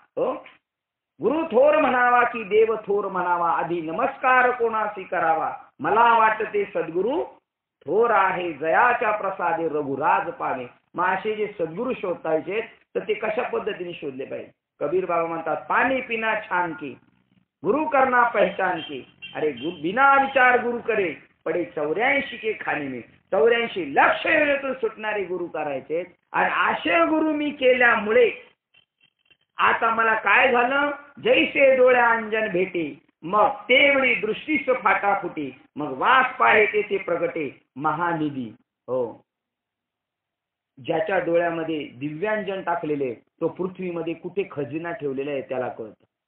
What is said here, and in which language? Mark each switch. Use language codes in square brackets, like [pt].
[mr] गुरु थोर म्हणावा की देव थोर म्हणावा, आधी नमस्कार कोणासी करावा. मला वाटते सद्गुरू थोर आहे, जयाच्या प्रसादे रघुराज पावे. मग असे जे सद्गुरू शोधायचे तर ते कशा पद्धतीने शोधले पाहिजे? कबीर बाबा म्हणतात, [hi] पाणी पिना छान की गुरु करना पहचान की. अरे बिना विचार गुरु करे पडे 84 के खाने में. [mr] 84 लक्ष वेळेतून सुटणारे गुरु करायचे. आणि असे गुरु मी केल्यामुळे आता मला काय झालं? जैसे डोळ्या अंजन भेटे, मग तेवढी दृष्टीस फाटा फुटे. मग वास पाहे तेथे प्रगटे महानिधी. हो, ज्याच्या डोळ्यामध्ये दिव्यांजन टाकलेले तो पृथ्वीमध्ये कुठे खजिना ठेवलेला आहे त्याला कळतं.